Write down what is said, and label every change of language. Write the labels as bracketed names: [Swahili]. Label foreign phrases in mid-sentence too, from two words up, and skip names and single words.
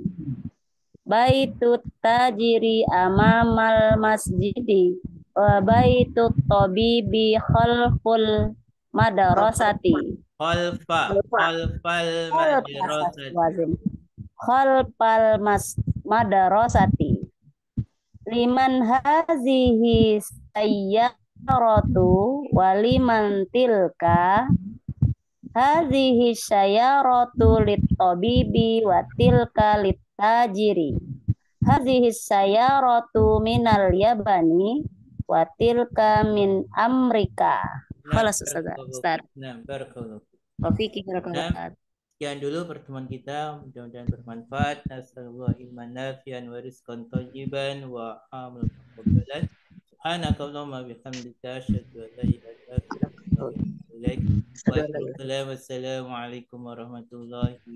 [Arabic] بيت التاجر أمام المسجد وبيت الطبيب خلف المدرسة. خلف المدرسة. لمن هذه السيارة ولمن تلك. هذه السيارة للطبيب وتلك للتاجر. هذه السيارة من اليابان وتلك من أمريكا. خلاص أستاذ. Nah, barakallahu. وفيكِ بارك الله. [Indonesian] Sekian dulu pertemuan kita, mudah-mudahan bermanfaat. [Arabic] نسأل الله علما نافعا ورزقا طيبا وعملا متقبلا. سبحانك اللهم وبحمدك أشهد أن لا إله إلا أنت أستغفرك وأتوب إليك. Waalaikumsalam. والسلام عليكم ورحمة الله وبركاته.